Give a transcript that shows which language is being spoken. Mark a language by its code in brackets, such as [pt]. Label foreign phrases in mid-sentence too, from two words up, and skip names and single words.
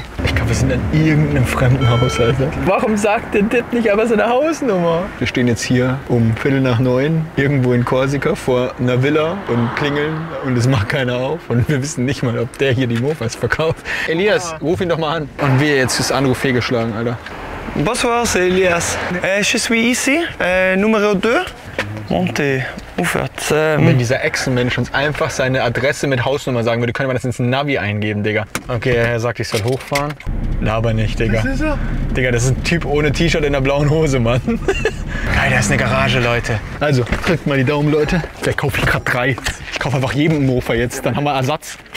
[de] Ich glaube, wir sind in irgendeinem fremden Haus, Alter. Warum sagt der Tipp nicht aber seine Hausnummer? Wir stehen jetzt hier um 8:45 irgendwo in Korsika vor einer Villa und klingeln und es macht keiner auf. Und wir wissen nicht mal, ob der hier die Mofas verkauft. Elias, ruf ihn doch mal an. Und wir jetzt ist Anruf fehlgeschlagen, Alter. [fr] Bonsoir, c'est Elias. Je suis ici, numéro 2. Montez, [de] aufwärts. Wenn dieser Echsenmensch uns einfach seine Adresse mit Hausnummer sagen würde, können wir das ins Navi eingeben, Digga. Okay, er sagt, ich soll hochfahren. Laber nicht, Digga. Was ist er? Digga, das ist ein Typ ohne T-Shirt in der blauen Hose, Mann. Geil, da ist eine Garage, Leute. Also, drückt mal die Daumen, Leute. Vielleicht kaufe ich gerade 3. Ich kaufe einfach jedem einen Mofa jetzt, dann haben wir Ersatz.